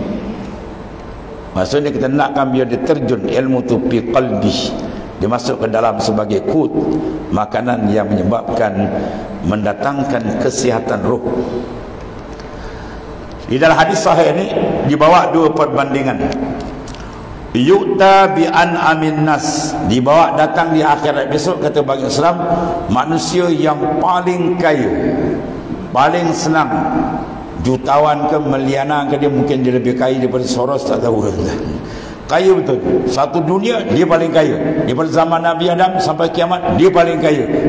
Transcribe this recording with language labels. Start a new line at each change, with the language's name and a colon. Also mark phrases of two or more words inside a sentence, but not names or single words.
Malay: Maksudnya kita nakkan biar dia terjun ilmu tu
Arabic: في قلبي,
Malay: dia masuk ke dalam sebagai kut, makanan yang menyebabkan mendatangkan kesihatan roh. Di dalam hadis sahih ini dibawa dua perbandingan.
Arabic: يؤتى بأنعم الناس,
Malay: dibawa datang di akhirat besok, kata bagi Islam, manusia yang paling kaya, paling senang, jutawan ke, milianan ke, dia mungkin dia lebih kaya daripada Soros, tak tahu. Kaya betul. Satu dunia dia paling kaya. Daripada zaman Nabi Adam sampai kiamat dia paling kaya.